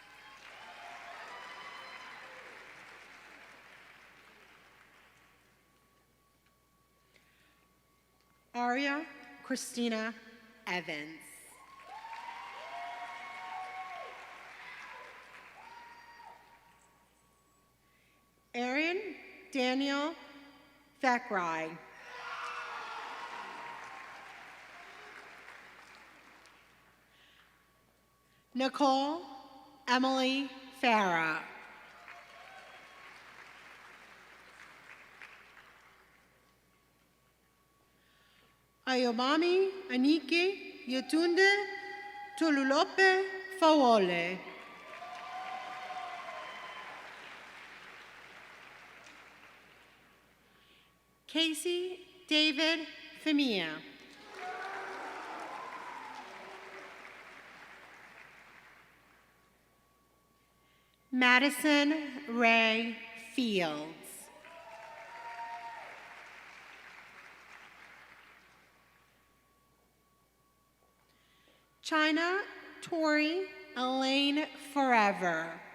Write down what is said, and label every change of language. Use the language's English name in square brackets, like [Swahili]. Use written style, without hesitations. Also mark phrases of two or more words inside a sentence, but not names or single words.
[English] Aria Christina Evans. Aaron Daniel Thackeray. Nicole Emily Farah. Ayobami Anike Yetunde Tolulope Fawole. Casey David Femia. Madison Ray Fields. China Tori Elaine Forever.